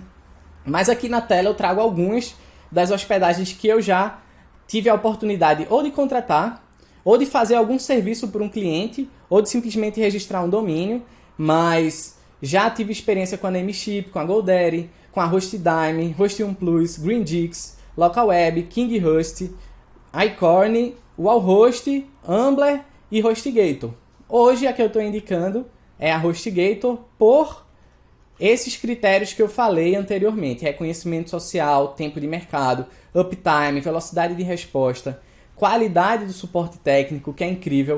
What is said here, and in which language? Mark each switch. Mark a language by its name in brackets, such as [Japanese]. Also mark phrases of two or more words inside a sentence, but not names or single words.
[Portuguese] Mas aqui na tela eu trago algumas das hospedagens que eu já tive a oportunidade ou de contratar, ou de fazer algum serviço por um cliente, ou de simplesmente registrar um domínio, mas já tive experiência com a Namecheap, com a GoDaddy, com a HostDime, Hostium Plus, GreenDix, LocalWeb, KingHost, iCorn, Wallhost, Ambler e HostGator. Hoje a que eu estou indicando é a HostGator por esses critérios que eu falei anteriormente: reconhecimento social, tempo de mercado, uptime, velocidade de resposta, qualidade do suporte técnico, que é incrível.